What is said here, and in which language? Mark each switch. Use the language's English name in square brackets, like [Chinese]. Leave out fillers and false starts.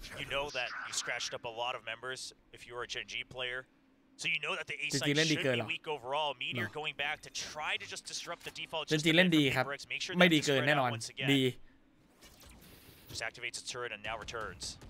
[English] You know that you scratched up a lot of members if you were a Gen.G player. So you know that the A side should be weak overall. Meteor going back to try to just disrupt the default. [Thai] Gen.G เล่นดีครับไม่ดีเกินแน่นอนดี [English] Just activates its turret and now returns.